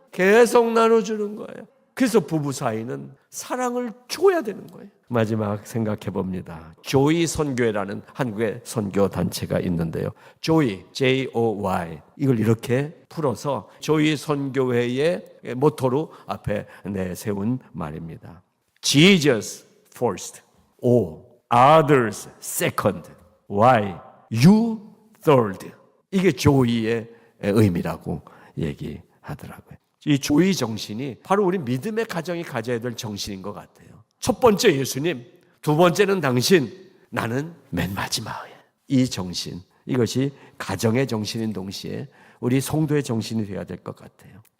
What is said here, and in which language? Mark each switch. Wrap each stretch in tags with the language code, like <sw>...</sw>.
<ko>계속 나눠주는 거예요. 그래서 부부 사이는 사랑을 줘야 되는 거예요. 마지막 생각해 봅니다. 조이 선교회라는 한국의 선교 단체가 있는데요. 조이, J-O-Y, 이걸 이렇게 풀어서 조이 선교회의 모토로 앞에 내세운 말입니다.</ko> <en>Jesus first, O, others second, Y, you third.</en> <ko>이게 조이의 의미라고 얘기하더라고요. 이 조이 정신이 바로 우리 믿음의 가정이 가져야 될 정신인 것 같아요. 첫 번째 예수님, 두 번째는 당신, 나는 맨 마지막에. 이 정신, 이것이 가정의 정신인 동시에 우리 성도의 정신이 되어야 될 것 같아요.</ko>